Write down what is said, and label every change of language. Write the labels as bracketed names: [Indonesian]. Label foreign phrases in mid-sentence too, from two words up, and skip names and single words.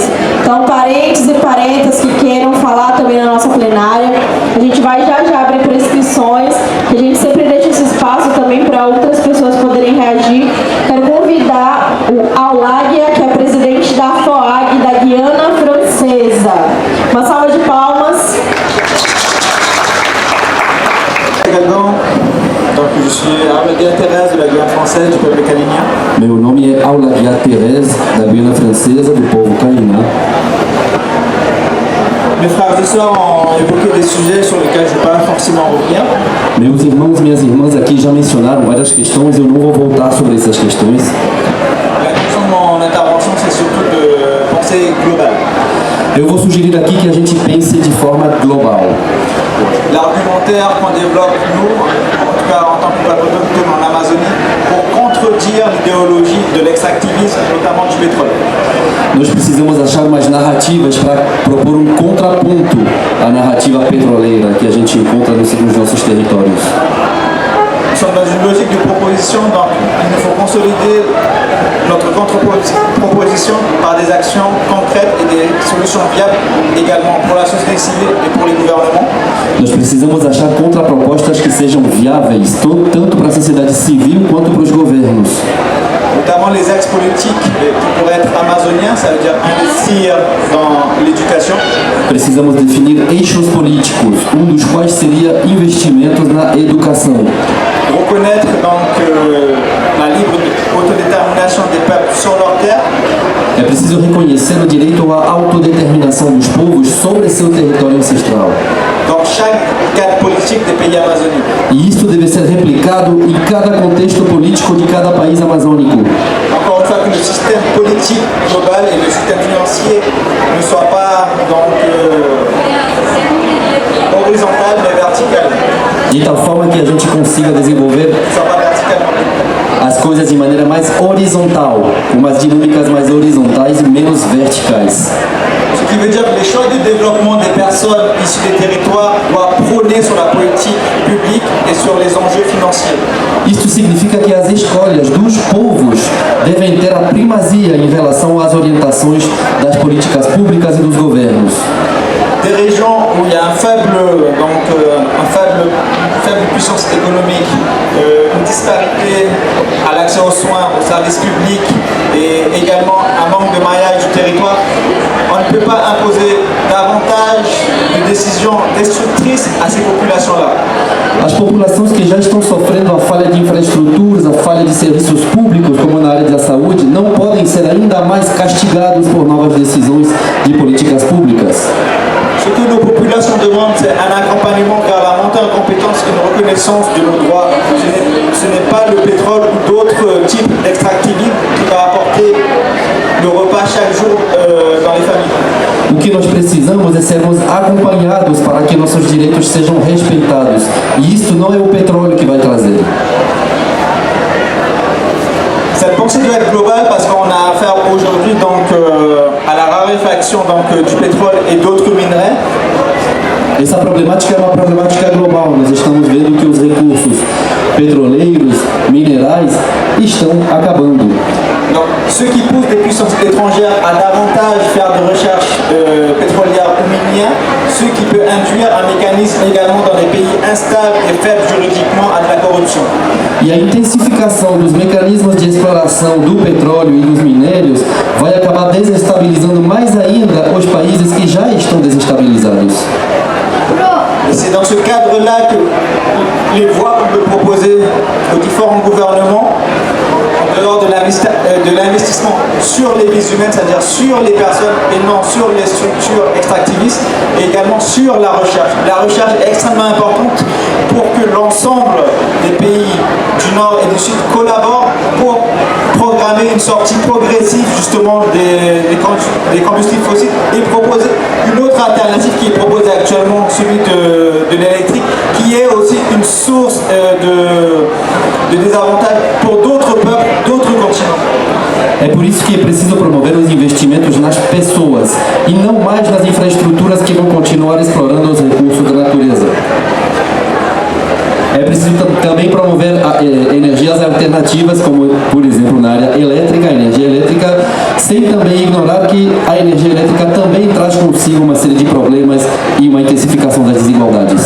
[Portuguese] Então, parentes e parentas que queiram falar também na nossa plenária, a gente vai já abrir para inscrições. A gente sempre deixa esse espaço também para outras pessoas poderem reagir. Quero convidar o Auláguia, que é presidente da FOAG da Guiana Francesa. Uma salva de palmas. [French] Donc je suis Auláguia Thérèse de la Guyane française du peuple calinien. [Portuguese] Meu nome é Auláguia Thérèse, da Guiana Francesa, do povo Calinã. [French] Mes frères et sœurs ont évoqué des sujets sur lesquels je ne vais pas forcément revenir. [Portuguese] Meus irmãos e minhas irmãs aqui já mencionaram várias questões, eu não vou voltar sobre essas questões. [French] La question de mon intervention, c'est surtout de pensée globale. [Portuguese] Eu vou sugerir aqui que a gente pense de forma global. [French] L'argumentaire qu'on développe, nous, en tout cas en tant que peuple autochtone en Amazonie, pour contredire l'idéologie de l'extractivisme, notamment du pétrole. [Portuguese] Nós precisamos achar umas narrativas para propor um contraponto à narrativa petroleira que a gente encontra nos nossos territórios. [French] Nous sommes dans une logique de proposition, donc il nous faut consolider notre contre-proposition par des actions concrètes et des solutions viables également pour la société civile et pour les gouvernements. [Portuguese] Nós precisamos achar contrapropostas que sejam viáveis, tanto para a sociedade civil quanto para os governos. [French] Notamment les axes politiques qui pourraient être amazoniens, ça veut dire investir dans l'éducation. [Portuguese] Precisamos definir eixos políticos, dos quais seria investimentos na educação. [French] Reconnaître donc la libre autodétermination des peuples sur leur terre. [Portuguese] É preciso reconhecer o direito à autodeterminação dos povos sobre seu território ancestral. [French] Dans chaque cadre politique des pays amazoniens. [Portuguese] E isso deve ser replicado em cada contexto político de cada país amazônico. [French] Encore une fois, que le système politique global et le système financier ne soient pas donc horizontal mais vertical. [Portuguese] De tal forma que a gente consiga desenvolver as coisas de maneira mais horizontal, com umas dinâmicas mais horizontais e menos verticais. [French] Ce qui veut dire que les choix de développement des personnes issues des territoires doivent prôner sur la politique publique et sur les enjeux financiers. [Portuguese] Isto significa que as escolhas dos povos devem ter a primazia em relação às orientações das políticas públicas e dos governos. [French] Des régions où il y a une faible puissance économique, une disparité à l'accès aux soins, aux services publics et également un manque de maillage du territoire, on ne peut pas imposer davantage de décisions destructrices à ces populations-là. [Portuguese] As populações que já estão sofrendo a falha de infraestruturas, a falha de serviços públicos, como na área da saúde, não podem ser ainda mais castigados por novas decisões de políticas públicas. [French] Ce que nos populations demandent, c'est un accompagnement vers la montée en compétence et une reconnaissance de nos droits. Ce n'est pas le pétrole ou d'autres types d'extractivisme qui va apporter le repas chaque jour dans les familles. [Portuguese] O que nós precisamos é sermos acompanhados para que nossos direitos sejam respeitados. E isto não é o petróleo que vai trazer. [French] Cette pensée doit être globale parce qu'on a affaire aujourd'hui donc à la raréfaction du pétrole et d'autres minerais. [Portuguese] Essa problemática é uma problemática global. Nós estamos vendo que os recursos petroleiros, minerais, estão acabando. [French] Donc, ce qui pousse des puissances étrangères à davantage faire de recherches pétrolières ou minières, ce qui peut induire un mécanisme également dans les pays instables et faibles juridiquement à de la corruption. [Portuguese] E a intensificação dos mecanismos de exploração do petróleo e dos minérios vai acabar desestabilizando mais ainda os países que já estão desestabilizados. [French] Et c'est dans ce cadre-là que les voies qu'on peut proposer aux différents gouvernements, en dehors de l'investissement sur les vies humaines, c'est-à-dire sur les personnes et non sur les structures extractivistes, et également sur la recherche. La recherche est extrêmement importante pour que l'ensemble des pays du Nord et du Sud collaborent pour programmer une sortie progressive justement des combustibles fossiles et proposer une autre alternative qui est proposée actuellement, celui de l'électrique, qui est aussi une source de désavantage pour d'autres peuples, d'autres continents. [Portuguese] É por isso que é preciso promover os investimentos nas pessoas e não mais nas infraestruturas que vão continuar explorando os recursos da natureza. É preciso também promover energias alternativas, como, por exemplo, na área elétrica, a energia elétrica, sem também ignorar que a energia elétrica também traz consigo uma série de problemas e uma intensificação das desigualdades.